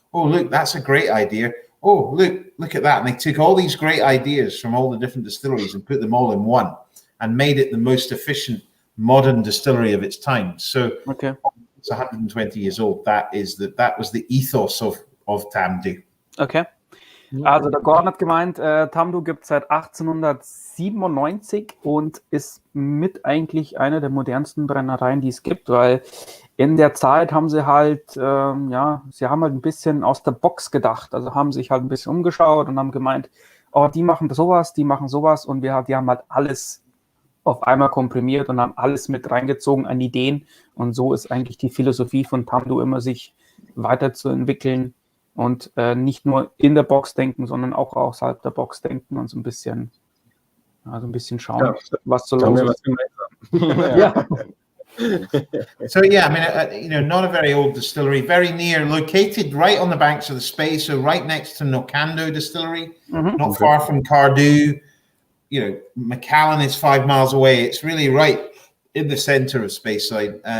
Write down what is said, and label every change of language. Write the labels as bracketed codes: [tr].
[en] Oh, look, that's a great idea. Oh, look at that. And they took all these great ideas from all the different distilleries and put them all in one and made it the most efficient modern distillery of its time. So it's 120 years old. That was the ethos of Tamdhu. Okay. [de] Also der Gordon hat gemeint, Tamdhu gibt es seit 1897 und ist mit eigentlich einer der modernsten Brennereien, die es gibt, weil in der Zeit haben sie halt, sie haben halt ein bisschen aus der Box gedacht, also haben sich halt ein bisschen umgeschaut und haben gemeint, oh, die machen sowas und die haben halt alles auf einmal komprimiert und haben alles mit reingezogen an Ideen und so ist eigentlich die Philosophie von Tamdhu immer, sich weiterzuentwickeln und nicht nur in der Box denken, sondern auch außerhalb der Box denken und so ein bisschen schauen, was so los ist. [en] So yeah, I mean, not a very old distillery, very near, located right on the banks of the Spey, so right next to Knockandow Distillery, not far from Cardew. Macallan is 5 miles away. It's really right in the center of Speyside.